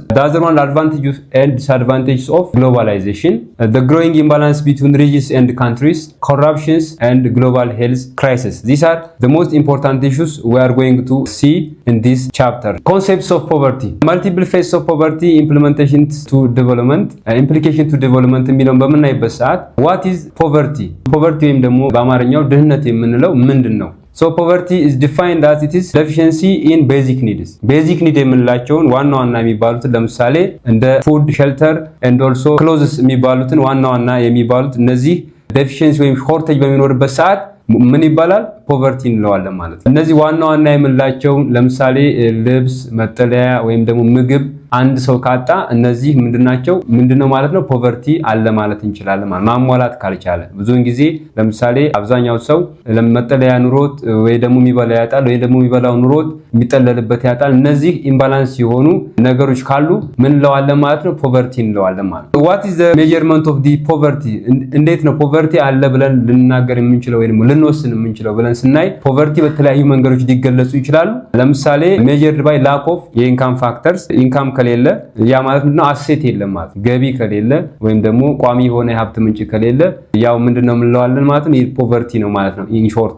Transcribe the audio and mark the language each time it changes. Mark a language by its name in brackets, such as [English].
[English] The other one, advantages and disadvantages of globalization, the growing imbalance between regions and countries, corruptions and global health crisis. These are the most important issues we are going to see in this chapter. Concepts of poverty, multiple phases of poverty, implementation to development, implication to development [Amharic] የሚለውን በምናይበት ሰዓት [English] what is poverty? [Amharic] poverty ወይም ደግሞ በአማርኛው ድህነት የምንለው ምንድነው? [English] So poverty is defined as it is deficiency in basic needs. [Amharic] Basic need የምንላቸውን ዋና የሚባሉትን ለምሳሌ እንደ [English] food, shelter and also clothes [Amharic] የሚባሉትን ዋና የሚባሉት እነዚህ deficiency ወይም shortage በሚኖርበት ሰዓት ምን ይባላል? ፖቨርቲ እንለዋለን ማለት ነው። እነዚህ ዋና የምንላቸው ለምሳሌ ልብስ፣ መጠለያ ወይም ደግሞ ምግብ አንድ ሰው ካጣ እነዚህ ምንድነው ማለት ነው? ፖቨርቲ አለ ማለት እንችላለን ማለት ማሟላት ካልቻለ። ብዙውን ጊዜ ለምሳሌ አብዛኛው ሰው ለመጠለያ ኑሮት ወይ ደግሞ የሚበላ ያጣል ወይ ደግሞ የሚበላው ኑሮት የሚጠለልበት ያጣል። እነዚህ ኢምባላንስ የሆኑ ነገሮች ካሉ ምን እንለዋለን ማለት ነው? ፖቨርቲ እንለዋለን ማለት ነው። [English] what is the measurement of the poverty? [Amharic] እንዴት ነው ፖቨርቲ አለ ብለን ልንናገር የምንችለው ወይ ደግሞ ልንወስን የምንችለው ብለን ስናይ ፖቨርቲ በተለያዩ መንገዶች ሊገለጹ ይችላሉ። ለምሳሌ [English] measured by lack of [Amharic] የኢንካም ፋክተርስ ኢንካም ከሌለ ያ ማለት ነው አሴት የለም ማለት ገቢ ከሌለ ወይም ደግሞ ቋሚ የሆነ የሀብት ምንጭ ከሌለ ያው ምንድነው የምንለዋለን ማለት ነው ፖቨርቲ ነው ማለት ነው [English] in short.